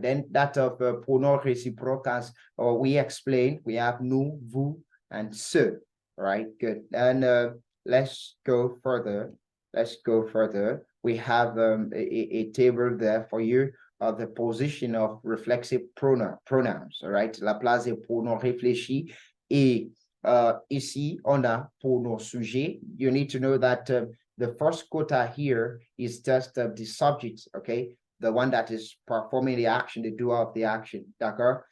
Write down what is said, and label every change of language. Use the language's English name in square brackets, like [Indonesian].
[English] Then that of pronoun réciproques, or we explained, we have nous, vous, and ce. Right, good. And let's go further. Let's go further. We have a table there for you of the position of reflexive pronouns. All right, [French] la place des pronoms réfléchis. Et ici, on a pronom sujet. [English] You need to know that the first quota here is just the subject, okay? The one that is performing the action, the doer of the action, d'accord?